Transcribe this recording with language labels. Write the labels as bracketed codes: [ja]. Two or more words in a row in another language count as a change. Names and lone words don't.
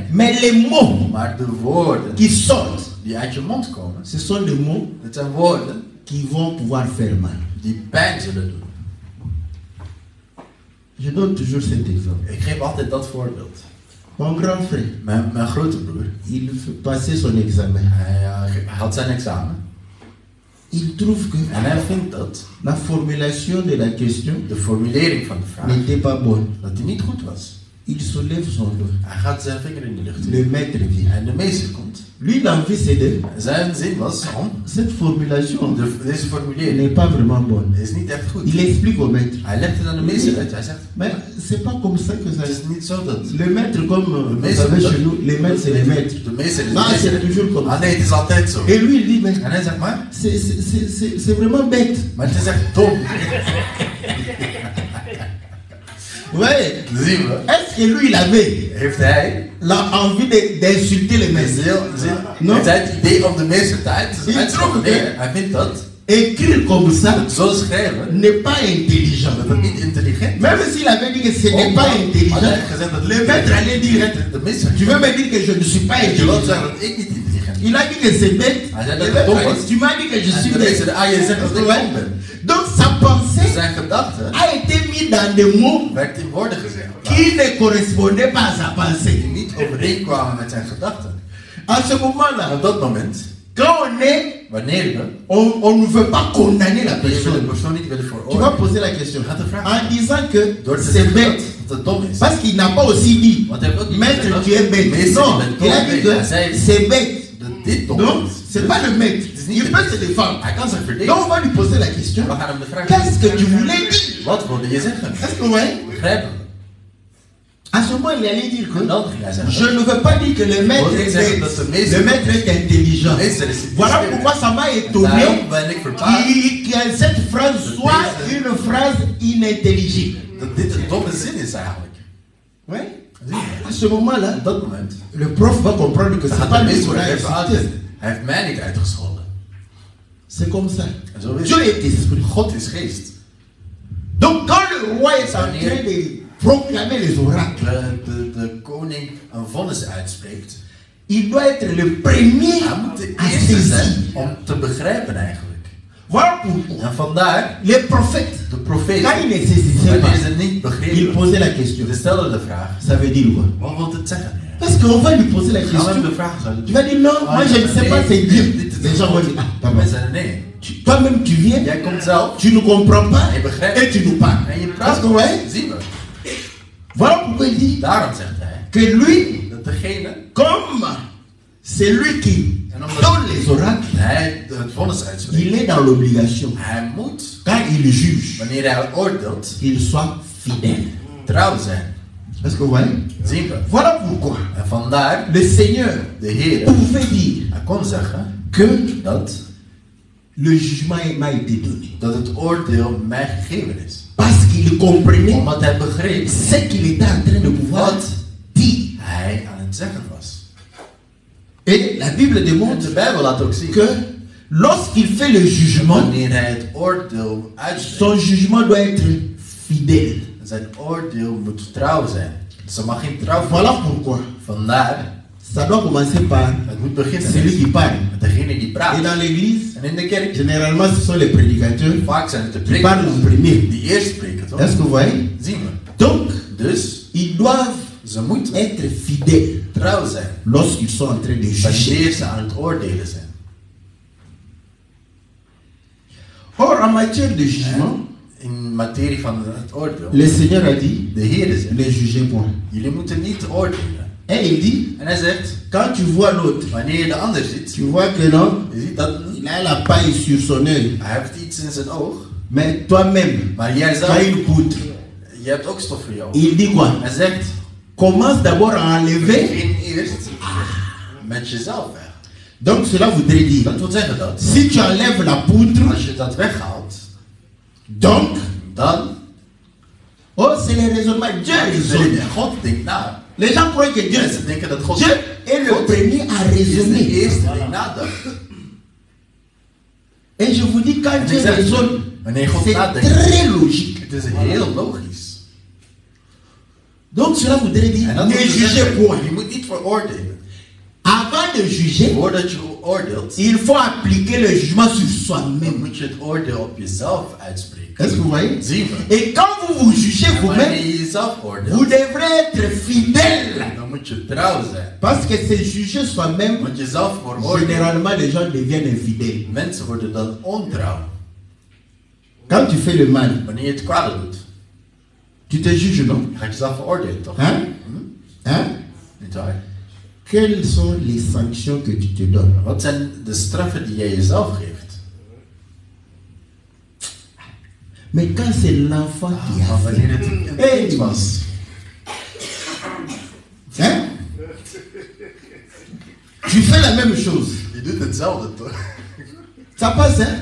[fr] Mais les mots [nl] Maar de woorden [fr] qui sortent, [nl] die uit je mond komen, [fr] ce sont des mots [nl] het zijn woorden [fr] qui vont pouvoir faire mal. [nl] die pijn zullen doen. [fr] Je donne toujours cet exemple. [nl] Ik geef altijd dat voorbeeld. [fr] Mon grand frère, [nl] Mijn grote broer, [fr] il passait son examen. [nl] hij had zijn examen. [fr] Il trouve que [nl] En hij vindt dat [fr] la formulation de la question [nl] de formulering van de vraag, [fr] n'était pas bonne. [nl] dat die niet goed was. [fr] Il soulève son doigt. [nl] Hij gaat zijn vinger in de lucht. [fr] Le maître vient. [nl] En de meester komt. [fr] Lui, l'envie, c'est de... [nl] Zijn zin was om, [fr] Cette formulation [nl] deze formulering [fr] n'est pas vraiment bonne. [nl] is niet echt goed. [fr] Il explique au maître. [nl] Hij legt het aan de meester uit. Hij zegt, [fr] Mais c'est pas comme ça que ça... [nl] het is niet zo dat [fr] Le maître, comme vous [nl] meester [fr] savez [nl] dat- [fr] chez nous, les maîtres, c'est les maîtres. [nl] de meester is de [fr] Non, c'est [nl] meester. [fr] toujours comme Ah ça. [nl] nee, het is altijd zo. [fr] Et lui, il dit, mais [nl] En hij zegt, maar [fr] c'est vraiment bête. [nl] het is echt dom. [fr] Ouais. [nl] Zien we. [fr] Est-ce que lui, il avait [nl] Heeft hij [fr] envie d'insulter les maîtres? Non. [nl] heeft hij het idee om de meester te uit te Ik trok het, Nee, hè? hij vindt dat [fr] Écrire comme ça [nl] zo schrijven [fr] n'est pas intelligent. [nl] dat het niet intelligent is. [fr] Même s'il avait dit que ce n'est pas [nl] Had hij [fr] intelligent, [nl] gezegd dat [fr] le maître allait dire, [nl] de meester. [fr] tu veux me dire que je ne suis pas [nl] Je wil [fr] intelligent. [nl] zeggen dat ik niet intelligent ben. [fr] Il a dit que c'est bête. [nl] Hij zei [fr] Le [nl] dat het [fr] maître [nl] dom [fr] a [nl] was. [fr] dit, tu m'as dit que je [nl] En [fr] suis [nl] de [fr] bête. [nl] meester, je zegt dat ik dom ben. [fr] Donc sa pensée [nl] Zijn gedachte [fr] a été mise dit dans des mots [nl] werd in woorden gezegd. [fr] qui ne correspondaient pas à sa pensée. [nl] Die niet overeenkwamen met zijn gedachten. [fr] À ce [nl] En [fr] moment-là, [nl] op dat moment, [fr] quand on est, [nl] wanneer we [fr] on ne veut pas condamner la [nl] de [fr] personne. [nl] persoon niet willen [fr] Tu vas [nl] veroordelen, [fr] poser la question [nl] gaat de vraag [fr] en disant que [nl] door te [fr] c'est [nl] zeggen [fr] bête. [nl] dat het dom is. [fr] Parce qu'il n'a pas aussi dit, [nl] Want hij heeft ook niet [fr] maître, [nl] gezegd, [fr] tu es bête. [nl] meester, [fr] Non, [nl] je bent [fr] il a [nl] dom. [fr] dit [nl] Hij [fr] que [nl] zei [fr] c'est bête. [nl] dat dit dom [fr] Non, [nl] is. [fr] c'est pas le maître. [nl] Het is niet [fr] Il [nl] de [fr] peut se [nl] meester. [fr] défendre. [nl] Hij kan zich verdedigen. [fr] Donc on va lui poser la question. [nl] We gaan hem de vraag [fr] Qu'est-ce que tu [nl] stellen. [fr] voulais dire? [nl] Wat wilde je zeggen? [fr] Est-ce que vous voyez? [nl] Begrijpen we? [fr] À ce moment, il allait dire que [nl] En dan ging hij zeggen, [fr] je ne veux pas dire que le maître [nl] wil ik [fr] est [nl] zeggen dat [fr] bête. [nl] de meester [fr] Le maître est intelligent. [nl] de meester is [fr] Voilà [nl] intelligent. [fr] pourquoi ça m'a [nl] Daarom [fr] étonné [nl] ben ik verbaasd [fr] que cette phrase soit une phrase inintelligible. [nl] dat dit een domme zin is eigenlijk. [fr] Ouais. [nl] Zie je? [fr] À ce moment-là, [nl] Op dat moment [fr] le prof va comprendre que [nl] dan [fr] c'est [nl] gaat [fr] pas [nl] de [fr] lui [nl] meester [fr] qu'on a [nl] even [fr] incité. [nl] uitleggen. Hij heeft mij niet uitgescholden. [fr] C'est comme ça. [nl] En zo is [fr] Dieu [nl] het. [fr] est esprit. [nl] God is geest. [fr] Donc quand le roi est en train de proclamer les oracles, [nl] De koning een vonnis uitspreekt. [fr] il doit être le premier [nl] Hij moet de [fr] à [nl] eerste zijn [fr] saisir. [nl] om te begrijpen eigenlijk. [fr] Voilà pourquoi [nl] En vandaar, [fr] les prophètes, [nl] de [fr] quand [nl] profeten, [fr] ils ne saisissaient pas, [nl] wanneer ze niet [fr] ils [nl] begrepen, [fr] posaient la question. [nl] ze stelden de vraag, [fr] Ça veut dire quoi? [nl] wat wil het zeggen? [fr] Parce qu'on va lui poser la [nl] Gaan we hem [fr] question. [nl] de vraag stellen? [fr] Tu vas dire non, moi je ne sais pas c'est Dieu. Les gens vont dire, ah, pardon. [nl] Wij zeiden nee. [fr] Toi-même tu viens, [nl] Jij komt zelf [fr] tu ne comprends pas [nl] en je begrijpt [fr] et tu nous parles. [nl] en je [fr] Parce [nl] praat. [fr] que ouais, [nl] Zien we. [fr] voilà pourquoi il dit [nl] Daarom zegt hij [fr] que lui, [nl] dat degene, [fr] comme c'est lui qui [nl] en omdat [fr] donne les oracles, [nl] hij het vonnis uitspreekt, [fr] il est dans l'obligation, [nl] hij moet, [fr] quand il juge, [nl] wanneer hij oordeelt, [fr] qu'il soit fidèle. [nl] trouw zijn. [fr] Est-ce que vous voyez? [nl] Zien we. [fr] Voilà pourquoi [nl] En vandaar, [fr] le Seigneur [nl] de Heer, [fr] pouvait dire [nl] hij kon zeggen [fr] que [nl] dat [fr] le jugement m'a été donné. [nl] het oordeel mij gegeven is. [fr] Parce qu'il comprenait [nl] Omdat hij begreep [fr] ce qu'il était en train de pouvoir [nl] wat [fr] dire. [nl] hij aan het zeggen was. [fr] Et la Bible [nl] En [fr] démontre [nl] de Bijbel laat ook zien, [fr] que lorsqu'il fait le jugement, [nl] wanneer hij het oordeel uitspreekt, [fr] son jugement doit être fidèle. [nl] zijn oordeel moet trouw zijn. Ze mag geen trouw [fr] Voilà [nl] volgen. [fr] pourquoi. [nl] Vandaar, [fr] Ça doit commencer par [nl] het moet beginnen [fr] celui qui parle. [nl] met degene die [fr] Et [nl] praat. [fr] dans l'église, [nl] En in de kerk, [fr] généralement, ce sont les prédicateurs [nl] vaak zijn het de [fr] qui parlent en [nl] predikers [fr] premier. [nl] die eerst spreken, toch? [fr] Est-ce que vous voyez? [nl] Zien we. [fr] Donc, [nl] Dus, [fr] ils doivent [nl] ze moeten [fr] être fidèles [nl] trouw zijn [fr] lorsqu'ils sont en train de juger. [nl] wanneer ze aan het oordelen zijn. [fr] Or, en matière de jugement, [nl] In materie van het oordeel, [fr] le Seigneur a dit, [nl] de Heer zegt, [fr] ne jugez point. [nl] jullie moeten niet oordelen. [fr] Et il dit, [nl] En hij zegt, [fr] quand tu vois l'autre, [nl] wanneer je de ander ziet, [fr] tu vois que non, [nl] je ziet dat [fr] il a la paille sur son œil. [nl] hij heeft iets in zijn oog, [fr] Mais toi-même, [nl] maar jij [fr] tu as [nl] zelf, [fr] une poutre. [nl] je hebt ook stof voor je oog. [fr] Il dit quoi? [nl] Hij zegt, [fr] Commence d'abord à enlever. [nl] begin eerst met jezelf weg. [fr] Donc cela voudrait dire, [nl] Dat wil zeggen dat, [fr] si tu enlèves la poutre, [nl] als je dat weghaalt, [fr] donc, [nl] dan [fr] oh c'est le raisonnement. Dieu raisonne. [nl] God denkt na. [fr] Les gens croient que Dieu, [nl] Mensen denken dat God [fr] Dieu est le premier à [nl] is de [fr] raisonner. [nl] eerste die nadacht. [fr] Et je vous dis, quand Dieu raisonne, [nl] Wanneer God [fr] c'est [nl] nadenkt, [fr] très logique. [nl] het is heel logisch. [fr] Donc cela voudrait dire, [nl] En dat [fr] ne [nl] wil [fr] jugez [nl] zeggen, [fr] point. [nl] je moet niet veroordelen. [fr] Avant de juger, [nl] Voordat je oordeelt, [fr] il faut appliquer le jugement sur [nl] dan [fr] soi-même. [nl] moet je het oordeel op jezelf uitspreken. [fr] Est-ce que vous voyez? [nl] Zien we. [fr] Et quand vous vous jugez [nl] En wanneer [fr] vous-même, [nl] je jezelf [fr] vous [nl] oordeelt, [fr] devrez être fidèle. [nl] dan moet je trouw zijn. [fr] Parce que c'est juger soi-même, [nl] Want jezelf veroordelen, [fr] généralement les gens deviennent infidèles. [nl] mensen worden dan ontrouw. [fr] Quand tu fais le mal, [nl] Wanneer je het kwade doet, [fr] tu te juges, non? [nl] je gaat jezelf veroordelen, toch? [fr] Hein? Hein? [nl] Niet waar? [fr] Quelles sont les sanctions que tu te donnes? [nl] Wat zijn de straffen die jij jezelf geeft? [fr] Mais quand c'est l'enfant qui [nl] Maar [fr] a [nl] wanneer [fr] fait, [nl] het een Hey. kind was, [fr] hein? Tu fais la même chose. [nl] je doet hetzelfde, toch? [fr] Ça passe, hein?